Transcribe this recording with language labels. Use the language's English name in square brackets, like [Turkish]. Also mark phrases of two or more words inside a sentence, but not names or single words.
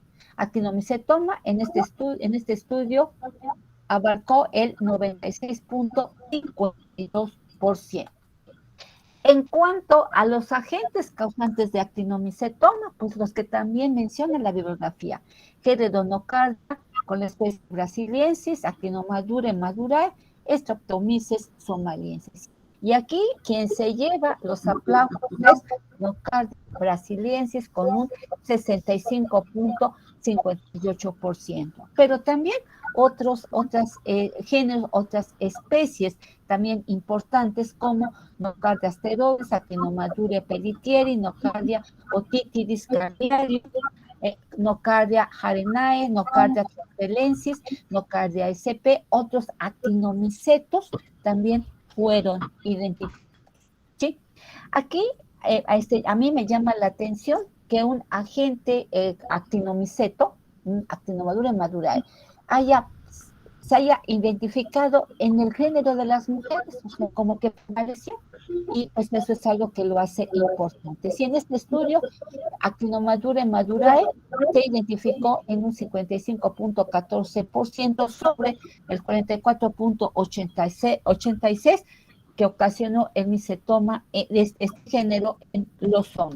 [Spanish] Actinomicetoma en este estudio abarcó el 96.52%. En cuanto a los agentes causantes de actinomicetoma, pues los que también menciona la bibliografía: Geredonocardia con la especie brasiliensis, Actinomadura madurae, Streptomyces somaliensis. Y aquí quien se lleva los aplausos es Nocardia brasiliensis con un 65.58%. Pero también otras géneros, otras especies también importantes como Nocardia asteroides, Actinomadura pelletieri, Nocardia otitidis cardialis, Nocardia harenae, Nocardia trapelensis, Nocardia sp. Otros actinomicetos también fueron identificados, ¿sí? Aquí a mí me llama la atención que un agente actinomiceto, Actinomadura madurae, se haya identificado en el género de las mujeres, o sea, como que pareció, y pues eso es algo que lo hace importante. Si en este estudio Actinomadura madurae se identificó en un 55.14% sobre el 44.86% que ocasionó el micetoma de este género en los hombres.